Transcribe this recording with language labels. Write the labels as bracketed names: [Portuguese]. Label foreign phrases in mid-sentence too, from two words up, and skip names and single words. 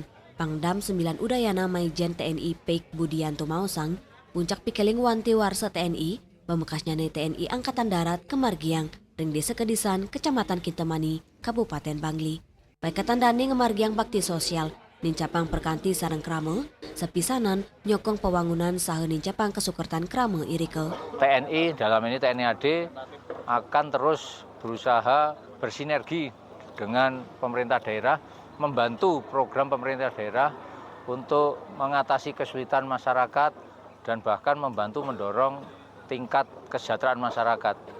[Balinese] Pangdam 9 Udayana Maijen TNI Peik Budianto Mausang puncak pikeling wanti warse TNI pemekasnya TNI Angkatan Darat Kemargiang ring desa Kedisan, Kecamatan Kintamani, Kabupaten Bangli. Paikatan dani ngemargiang bakti sosial, nincapang perkanti sarang krame, sepisanan nyokong pewangunan saha nincapang kesukertan krame irike. [Indonesian] TNI dalam ini TNI AD akan terus berusaha bersinergi dengan pemerintah daerah, membantu program pemerintah daerah untuk mengatasi kesulitan masyarakat dan bahkan membantu mendorong tingkat kesejahteraan masyarakat.